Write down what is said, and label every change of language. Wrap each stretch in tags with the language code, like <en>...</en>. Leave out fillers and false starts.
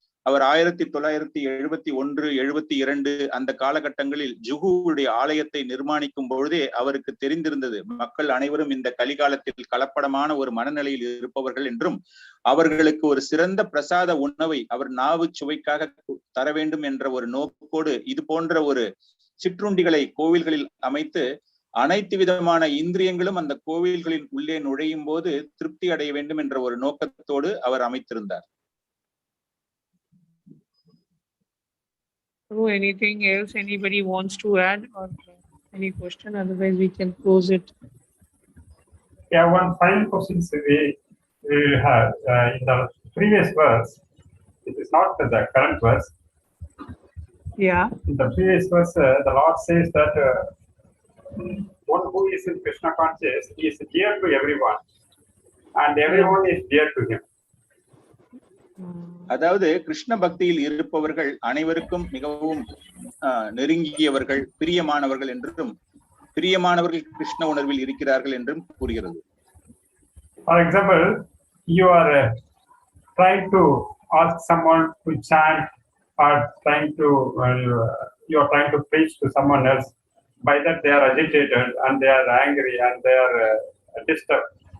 <ta>அவர் 1971, 72 அந்த காலகட்டங்களில் ஜுகுவுடைய ஆலயத்தை நிர்மாணிக்கும் பொழுதே அவருக்கு தெரிந்திருந்தது மக்கள் அனைவரும் இந்த கலிகாலத்தில் கலப்படமான ஒரு மனநிலையில் இருப்பவர்கள் என்றும் அவர்களுக்கு ஒரு சிறந்த பிரசாத உணவை அவர் நாவு சுவைக்காக தர வேண்டும் என்ற ஒரு நோக்கோடு இது போன்ற ஒரு சிற்றுண்டிகளை கோவில்களில் அமைத்து அனைத்து விதமான இந்திரியங்களும் அந்த கோவில்களின் உள்ளே நுழையும் போது திருப்தி அடைய வேண்டும் என்ற ஒரு நோக்கத்தோடு அவர் அமைத்திருந்தார்.</ta> <en>So anything else anybody wants to add or any question? Otherwise we can close it. Yeah, one final question we have in the previous verse. It is not the current verse. Yeah. In the previous verse, the Lord says that one who is in Krishna conscious is dear to everyone, and everyone is dear to him.</en> <ta>அதாவது கிருஷ்ண பக்தியில் இருப்பவர்கள் அனைவருக்கும் மிகவும் நெருங்கியவர்கள், பிரியமானவர்கள் என்றும் பிரியமானவர்கள் கிருஷ்ண உணர்வில் இருக்கிறார்கள் என்றும் கூறுகிறது.</ta> <en>For example, you are trying to ask someone to chant or trying to you are trying to preach to someone else. By that they are agitated and they are angry and they are disturbed.</en>